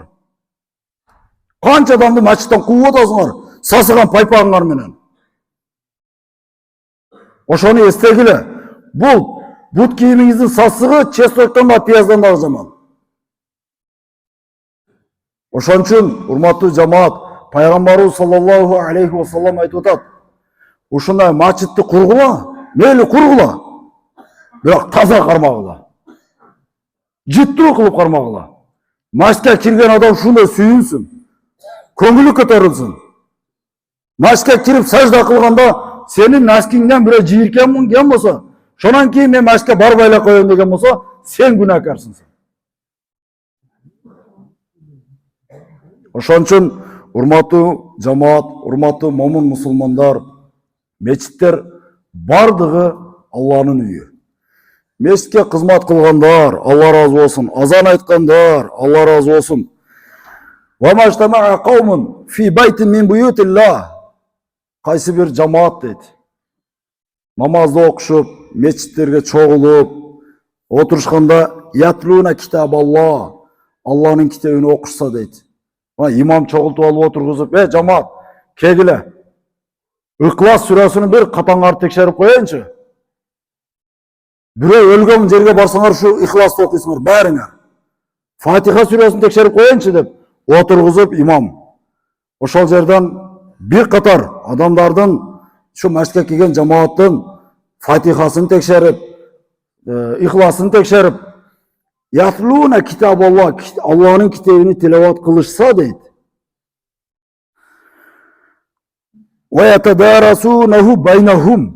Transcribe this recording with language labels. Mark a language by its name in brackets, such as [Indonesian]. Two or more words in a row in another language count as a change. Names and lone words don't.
[Kyrgyz] Канча адамды мачиттан кууп атасыңар? Сасыган пайпагыңар менен. Ошону эстегиле. Бул бут кийимиңиздин сасыгы чесноктон да пияздан дагы жаман. Ошон үчүн урматтуу жамаат, пайгамбарыбыз [Arabic] صلى الله عليه وسلم [Kyrgyz] айтып атат: ушундай мачитти кургула, мейли кургула, бирок таза кармагыла. Жыттуу кылып кармагыла. Мачитке кирген адам ушундай сүйүнсүн, көңүлү көтөрүлсүн. Мачитке кирип сажда кылганда сенин наскиңден бирөө жийиркен кен болсо, шонан кийин мен мачитке барбай эле коём деген болсо, сен күнөөкарсың. Ошон үчүн урматтуу жамаат, урматтуу момун мусулмандар, мечиттер бардыгы Алланын үйү. Мечитке кызмат кылгандар, Алла разы болсун. Азан айткандар, Алла разы болсун. [Arabic] وما اجتمع قوم في بيت من بيوت الله. [Kyrgyz] Кайсы бир жамаат дейт. Намазды окушуп, мечиттерге чогулуп, отурушканда [Arabic] يتلون كتاب الله, [Kyrgyz] Алланын китебин окушса дейт. Имам чогултуп алып отургузуп, жамаат, кегиле. Ыклас сүрөсүнүн бир катаңарды текшерип коеюнчу. Бирөө өлгөн жерге барсаңар ушу Ихласты окуйсуңар баарыңар. Фатиха сүрөсүн текшерип коеюнчу деп отургузуп имам. Ошол жерден бир катар адамдардын şu machitке kelген жамааттын Фатихасын текшерип, Ихласын текшерип, [Arabic] يتلون كتاب الله, [Kyrgyz] Алланын китебини тилават кылышса дейт. [Arabic] ويتدارسونه بينهم.